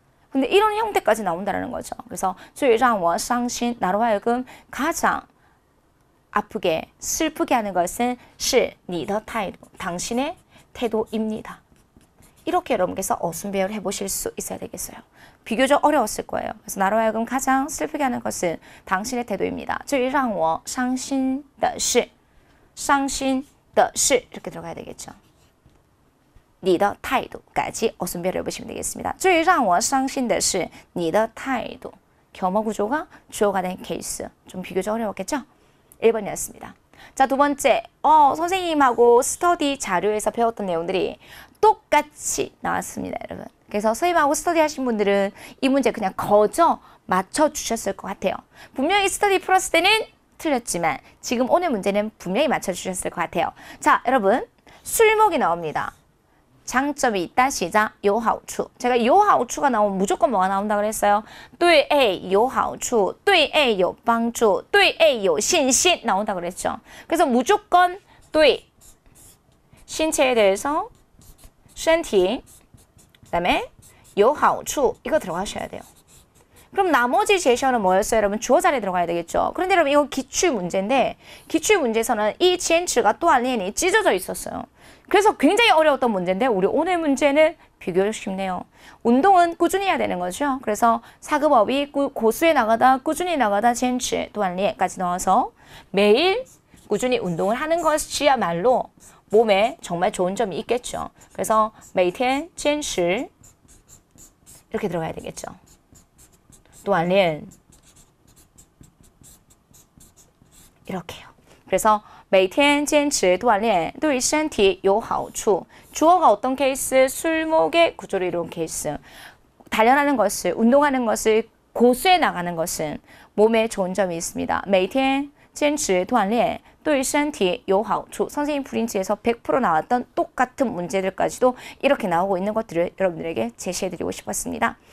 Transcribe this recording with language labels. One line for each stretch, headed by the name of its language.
Korean: 근데 이런 형태까지 나온다는 거죠. 그래서
Chinese: 最让我伤心
Korean: 나로 하여금 가장 아프게 슬프게 하는 것은
Chinese: 是你的态度
Korean: 당신의 태도입니다. 이렇게 여러분께서 어순배열 해보실 수 있어야 되겠어요. 비교적 어려웠을 거예요. 그래서 나로 하여금 가장 슬프게 하는 것은 당신의 태도입니다.
Chinese: 最让我伤心的是伤心的是
Korean: 이렇게 들어가야 되겠죠.
Chinese: 你的态度
Korean: 까지 어순배열 해보시면 되겠습니다.
Chinese: 最让我伤心的是你的态度
Korean: 겸어 구조가 주어가 된 케이스. 좀 비교적 어려웠겠죠? 1번이었습니다. 자, 두 번째, 선생님하고 스터디 자료에서 배웠던 내용들이 똑같이 나왔습니다, 여러분. 그래서 선생님하고 스터디 하신 분들은 이 문제 그냥 거저 맞춰주셨을 것 같아요. 분명히 스터디 풀었을 때는 틀렸지만 지금 오늘 문제는 분명히 맞춰주셨을 것 같아요. 자, 여러분, 술목이 나옵니다. 장점이 있다, 시작, 有好处. 제가 有好处가 나오면 무조건 뭐가 나온다 그랬어요?
Chinese: 对A有好处, 对A有帮助, 对A有信心
Korean: 나온다 그랬죠. 그래서 무조건 对 신체에 대해서 身体, 그다음에 有好处 이거 들어가셔야 돼요. 그럼 나머지 제시어는 뭐였어요, 여러분? 주어 자리에 들어가야 되겠죠. 그런데 여러분 이거 기출 문제인데 기출 문제에서는 이坚持가 또 알리엔이 찢어져 있었어요. 그래서 굉장히 어려웠던 문제인데 우리 오늘 문제는 비교적 쉽네요. 운동은 꾸준히 해야 되는 거죠. 그래서 사급업이 고수에 나가다 꾸준히 나가다 坚持 또 알리엔까지 넣어서 매일 꾸준히 운동을 하는 것이야말로 몸에 정말 좋은 점이 있겠죠. 그래서
Chinese: 每天坚持
Korean: 이렇게 들어가야 되겠죠. 锻炼 이렇게요. 그래서
Chinese: 每天坚持锻炼对身体有好处.
Korean: 주어가 어떤 케이스? 술목의 구조를 이룬 케이스. 단련하는 것을, 운동하는 것을, 고수해 나가는 것은 몸에 좋은 점이 있습니다.
Chinese: 每天坚持锻炼对身体有好处.
Korean: 선생님 브린지에서 100% 나왔던 똑같은 문제들까지도 이렇게 나오고 있는 것들을 여러분들에게 제시해드리고 싶었습니다.